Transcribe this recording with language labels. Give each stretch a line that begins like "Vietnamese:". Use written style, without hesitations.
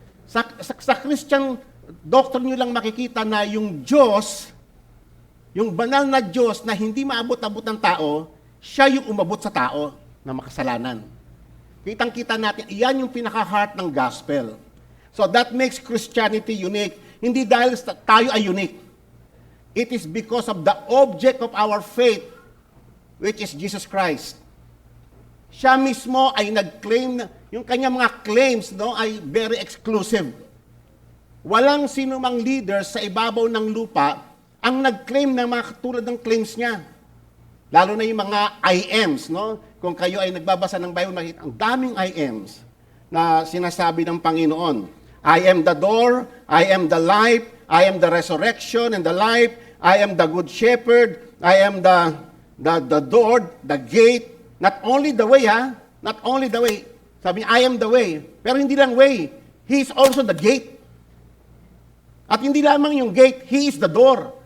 Filipino: Sa
English: Christian doctrine
Filipino: nyo lang makikita na yung Diyos, yung banal na Diyos na hindi maabot-abot ng tao, siya yung umabot sa tao na makasalanan. Kitang-kita natin, iyan yung pinaka-heart ng gospel.
English: So that makes Christianity unique.
Filipino: Hindi dahil tayo ay unique.
English: It is because of the object of our faith, which is Jesus Christ.
Filipino: Siya mismo ay nag-claim na, yung kanyang mga claims no, ay very exclusive. Walang sino mang leader sa ibabaw ng lupa ang nag-claim ng mga katulad ng claims niya. Lalo na yung mga I ams. No? Kung kayo ay nagbabasa ng Bible, makikita ang daming I ams na sinasabi ng Panginoon.
English: I am the door, I am the life, I am the resurrection and the life, I am the good shepherd, I am the door, the gate. Not only the way, not only the way.
Filipino: Sabi niya,
English: I am the way.
Filipino: Pero hindi lang
English: way. He is also the gate.
Filipino: At hindi lamang yung
English: gate, He is the door.